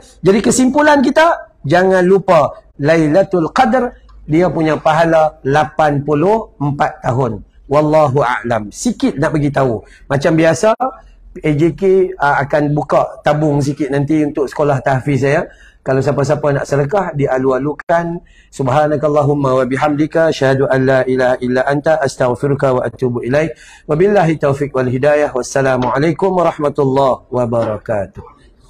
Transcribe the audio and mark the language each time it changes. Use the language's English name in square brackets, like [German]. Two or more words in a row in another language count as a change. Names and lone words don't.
[Malay] Jadi kesimpulan kita, jangan lupa Lailatul Qadr, dia punya pahala 84 tahun. [Arabic] والله أعلم. [Malay] Sikit nak bagi tahu. Macam biasa, AJK akan buka tabung sikit nanti untuk sekolah tahfiz saya. Kalau siapa-siapa nak sedekah, dialu-alukan. [Arabic] سبحانك اللهم وبحمدك أشهد أن لا إله إلا أنت أستغفرك وأتوب إليك. وبالله التوفيق والهداية. والسلام عليكم ورحمة الله وبركاته.